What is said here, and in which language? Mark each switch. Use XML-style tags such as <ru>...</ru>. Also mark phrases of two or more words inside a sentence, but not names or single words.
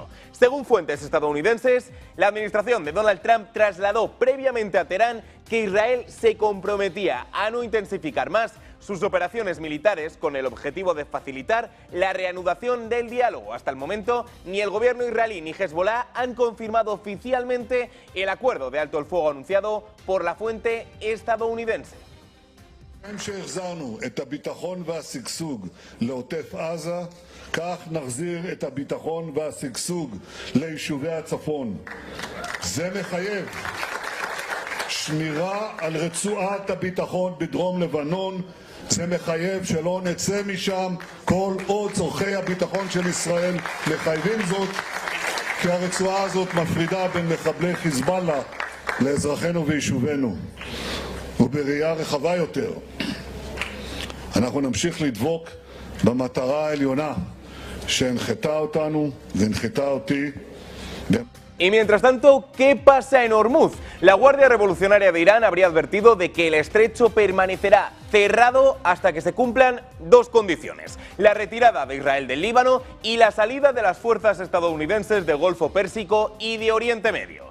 <es>Según fuentes estadounidenses, la administración de Donald Trump trasladó previamente a Teherán que Israel se comprometía a no intensificar más sus operaciones militares con el objetivo de facilitar la reanudación del diálogo. Hasta el momento, ni el gobierno israelí ni Hezbollah han confirmado oficialmente el acuerdo de alto el fuego anunciado por la fuente estadounidense.</es> <he>שהחזרנו את הביטחון והשגשוג לעוטף עזה, כך נחזיר את הביטחון והשגשוג ליישובי הצפון. זה מחייב שמירה על רצועת הביטחון בדרום לבנון. זה מחייב שלא נצא משם כל עוד צורכי הביטחון של ישראל מחייבים זאת, כי הרצועה הזאת מפרידה בין מחבלי חיזבאללה לאזרחינו ויישובינו. ובראייה רחבה יותר, אנחנו נמשיך לדבוק במטרה העליונה שהנחתה אותנו והנחתה אותי.</he> <es>Y mientras tanto, ¿qué pasa en Hormuz? La Guardia Revolucionaria de Irán habría advertido de que el estrecho permanecerá cerrado hasta que se cumplan dos condiciones: la retirada de Israel del Líbano y la salida de las fuerzas estadounidenses del Golfo Pérsico y de Oriente Medio.</es>